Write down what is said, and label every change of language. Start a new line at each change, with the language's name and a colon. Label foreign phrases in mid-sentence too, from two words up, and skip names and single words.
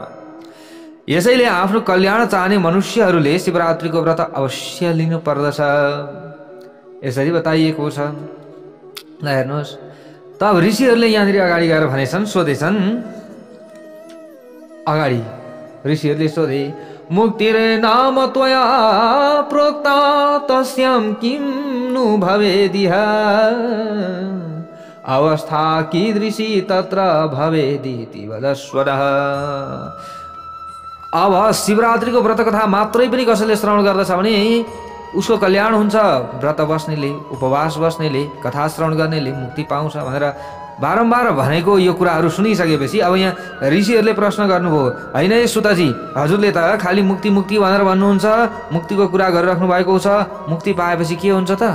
Nepali: यसैले आफ्नो कल्याण चाहने मनुष्यहरूले शिवरात्रिको व्रत अवश्य लिनु पर्दछ, यसरी बताइएको छ। ल हेर्नुहोस् त, अब ऋषिहरूले यहाँनिर अगाडि गएर भनेछन्, सोधेछन्। अगाडि ऋषिहरूले सोधे,
Sanskrit: मुक्तिरे नाम त्वया प्रोक्ता तस्याम किम नु भवेदिह। अवस्था कीदृशी तत्र भवेदिति वदस्वरः।
Nepali: अब शिवरात्रिको व्रत कथा मात्रै पनि कसैले श्रवण गर्दछ भने उसको कल्याण हुन्छ। व्रत बस्नेले, उपवास बस्नेले, कथा श्रवण गर्नेले मुक्ति पाउँछ भनेर बारम्बार भनेको यो कुराहरू सुनिसकेपछि अब यहाँ ऋषिहरूले प्रश्न गर्नुभयो, होइन है सुतजी, हजुरले त खालि मुक्ति मुक्ति भनेर भन्नुहुन्छ, मुक्तिको कुरा गरिराख्नु भएको छ, मुक्ति पाएपछि के हुन्छ त?